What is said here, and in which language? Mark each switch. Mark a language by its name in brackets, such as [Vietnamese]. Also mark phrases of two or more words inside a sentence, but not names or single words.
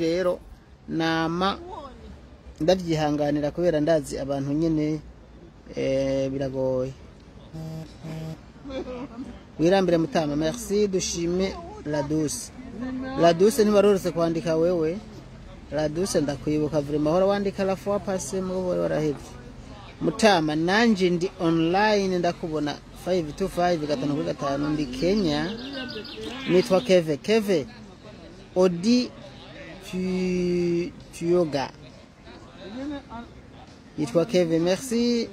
[Rundi] Rero nama ndavyihanganira kubera ndazi abantu nyene biragoye. Wirambire Mutama. Merci. Dushime Ladus ntibarorose kwandika wewe Ladus ndakwibuka vraiment mahora wandika [French] la fois passé [Rundi] mu warahevye. Mutama nanje ndi online ndakubona 525 ndi Kenya. Nitwa Keve Odi Tuyoga. Yitwa Keve. Merci.